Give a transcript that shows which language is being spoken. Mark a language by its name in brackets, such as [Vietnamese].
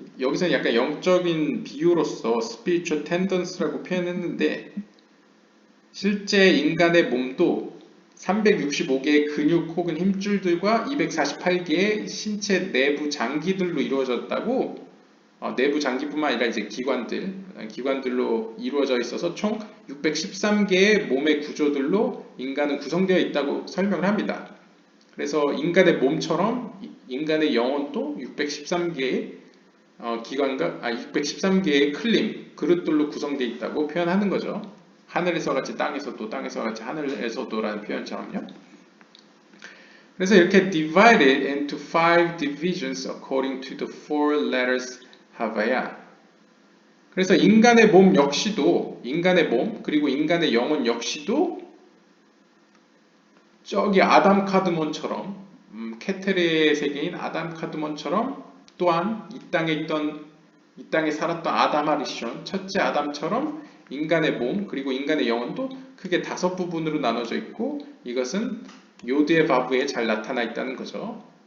[Korean] 여기서는 약간 영적인 비유로서 [English] spiritual tendons [Korean] 라고 표현했는데 실제 인간의 몸도 365개의 근육 혹은 힘줄들과 248개의 신체 내부 장기들로 이루어졌다고 내부 장기뿐만 아니라 이제 기관들로 이루어져 있어서 총 613개의 몸의 구조들로 인간은 구성되어 있다고 설명을 합니다. 그래서 인간의 몸처럼 인간의 영혼도 613개의 613개의 클림, 그릇들로 구성되어 있다고 표현하는 거죠. 하늘에서 같이 땅에서도, 땅에서 같이 하늘에서도라는 표현처럼요. 그래서 이렇게 [English] divided into 5 divisions according to the 4 letters Havaya. [Korean] 그래서 인간의 몸 역시도, 인간의 몸 그리고 인간의 영혼 역시도 저기 아담 카드몬처럼 케테르의 세계인 아담 카드몬처럼 또한 이 땅에 살았던 아담 하리숀 첫째 아담처럼 인간의 몸 그리고 인간의 영혼도 크게 5부분으로 나눠져 있고 이것은 요드의 바브에 잘 나타나 있다는 거죠.